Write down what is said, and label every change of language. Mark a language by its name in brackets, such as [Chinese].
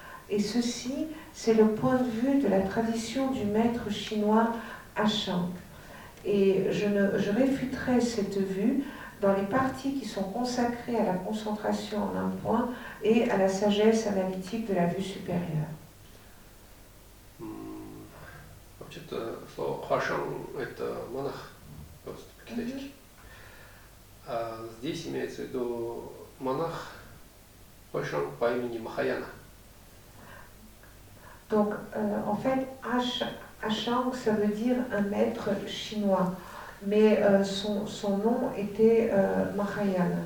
[French] Et ceci, c'est le point de vue de la tradition du maître chinois Ashang. Et je réfuterai cette vue dans les parties qui sont consacrées à la concentration en un point et à la sagesse analytique de la vue supérieure. [Russian] Вообще-то слово Хашан – это монах, просто по-китайски. А здесь имеется в виду монах Хашан по имени Махаяна. [French] Donc, en fait, Ashang, ça veut dire un maître chinois, mais son nom était Mahayana.